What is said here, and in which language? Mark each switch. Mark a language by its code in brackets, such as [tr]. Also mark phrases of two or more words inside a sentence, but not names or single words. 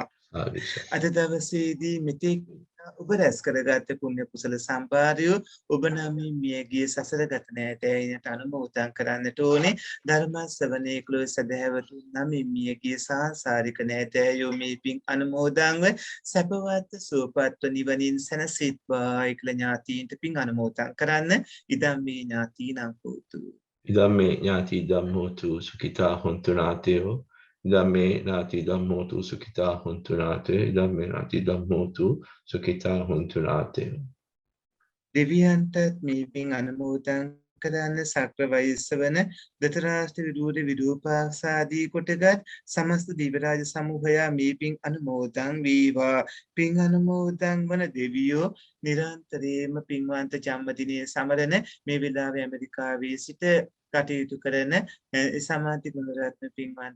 [si] අද දවසේදී මෙතෙක් ඔබ රැස් කරගත් පුණ්‍ය කුසල සම්භාරය ඔබ නම් මියගිය සසර ගත නැතයිනට අනුමෝදන් කරන්නට ඕනේ. ධර්ම ශ්‍රවණයේ කුල සදහැවතුන් නම් මියගිය සාංශාරික නැතයෝ මේ පින් අනුමෝදන්ව සැපවත් සුවපත්ව නිවනින් සැනසෙත්වා කියලා ඥාතීන්ට පින් අනුමෝදන් කරන්න. [pi] ඉදම් මේ ඥාතීනං හෝතු. ඉදම්මේ ඥාති ධම්මෝතු සුඛිතා හොන්තු නාතයෝ ඉදම්මේ ඥාති ධම්මෝතු සුඛිතා හොන්තු නාතයෝ ඉදම්මේ ඥාති ධම්මෝතු සුඛිතා හොන්තු නාතයෝ. [si] දෙවියන්ටත් මේ පින් අනුමෝදන් කරන්න සක්‍ර වෛශ්‍රවන දතරාෂ්ට්‍ර විදූර විදූපාසාදී කොටගත් සමස්ත දිවරාජ සමූහයා මේ පින් අනුමෝදන් වේවා. පින් අනුමෝදන් වන දෙවියෝ නිරන්තරයෙන්ම පින්වන්ත ජන්මදිනයේ සමරන මේ වෙලාවේ ඇමරිකාවේ සිට කටයුතු කරන සමාධි ගුණරත්න පින්වන්ත